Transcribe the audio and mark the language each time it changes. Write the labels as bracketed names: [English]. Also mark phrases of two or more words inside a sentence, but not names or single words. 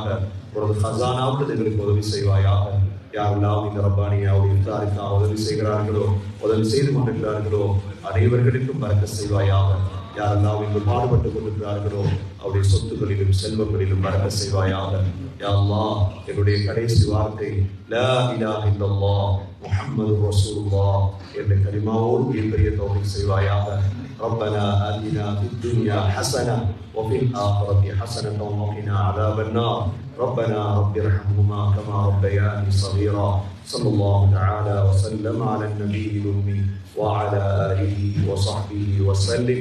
[Tamil] ஒரு ஹஸானாவுக்கு எங்களுக்கு உதவி செய்வாயாக. யாரெல்லாம் இந்த ரப்பானியாவுடைய இஃப்தாருக்கு உதவி செய்கிறார்களோ, உதவி செய்து கொண்டிருக்கிறார்களோ அனைவர்களுக்கும் பரக்கத் செய்வாயாக. யாரெல்லாம் இங்கு பாடுபட்டுக் கொண்டிருக்கிறார்களோ அவருடைய சொத்துக்களிலும் செல்வங்களிலும் பரக்கத் செய்வாயாக. [Arabic] يا الله, [Tamil] என்னுடைய கடைசி வார்த்தை [Arabic] لا إله إلا الله محمد رسول الله [Tamil] என்ற கலிமாவோடு பெரிய தௌஃபீக் செய்வாயாக. [Arabic] ربنا آتنا في الدنيا حسنة وفي الآخرة حسنة وقنا عذاب النار. ربنا رب ارحمهما كما ربياني صغيرا. صلى الله تعالى وسلم على النبي الأمي وعلى آله وصحبه وسلم.